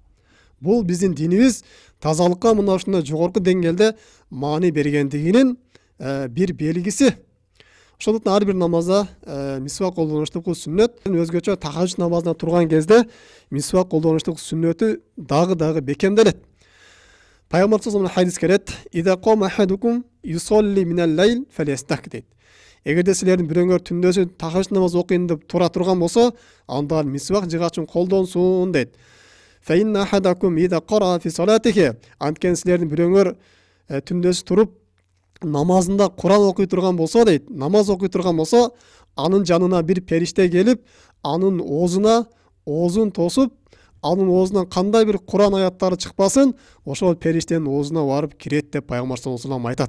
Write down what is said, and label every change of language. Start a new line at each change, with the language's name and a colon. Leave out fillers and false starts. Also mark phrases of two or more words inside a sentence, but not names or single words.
Kyrgyz: Бул биздин динибиз тазалыкка мына ушундай жогорку деңгээлде маани бергендигинин бир белгиси. Ошондуктан ар бир намазда мисвак колдонуштук сүннөт. Өзгөчө тахажжуд намазына турган кезде мисвак колдонуштук сүннөтү дагы бекемделет.
Arabic: Пайгамбар صلى الله عليه
Kyrgyz: хадис келет:
Arabic: "إذا قام أحدكم يصلي من الليل فليستك" дейт.
Kyrgyz: Эгерде силердин бирөөңөр түндөсү тахажжуд намаз окуйн деп тура турган болсо, анда мисвак жыгачын колдонсун дейт.
Arabic: فإن أحدكم إذا قرأ في صلاته.
Kyrgyz: Анткени силердин бирөөңөр түндөсү туруп намазында Куран окуй турган болсо дейт, намаз окуй турган болсо, анын жанына бир периште келип, анын оозун тосуп, анын оозунан кандай бир Куран аяттары чыкпасын, ошол периштенин оозуна барып кирет деп пайгамбар
Arabic: صلى الله عليه وسلم
Kyrgyz: айтат.